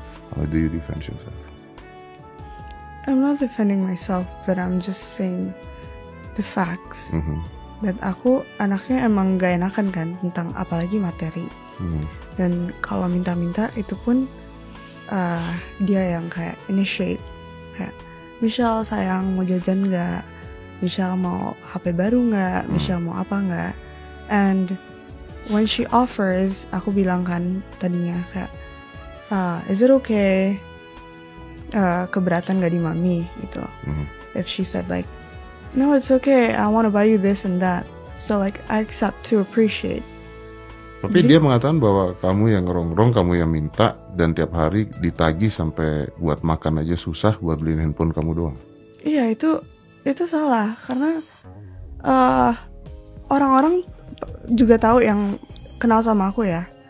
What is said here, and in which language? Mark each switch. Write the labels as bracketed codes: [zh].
[en] How do you defend yourself? I'm not defending myself, but I'm just saying the facts. [id] Dan aku anaknya emang gak enakan kan tentang apalagi materi. Dan kalau minta-minta itu pun dia yang kayak initiate. Kayak, Michelle sayang mau jajan gak? Michelle mau HP baru gak? Michelle mau apa gak? [en] And when she offers, [id] aku bilang kan tadinya kayak, [en] is it okay? [id] Keberatan gak di mami gitu. [en] If she said like, no, it's okay, I want to buy you this and that. So like I accept to appreciate. [id] Tapi dia mengatakan bahwa kamu yang ngerongrong, kamu yang minta, dan tiap hari ditagih sampai buat makan aja susah, buat beliin handphone kamu doang. Iya, itu salah karena orang-orang juga tahu yang kenal sama aku ya.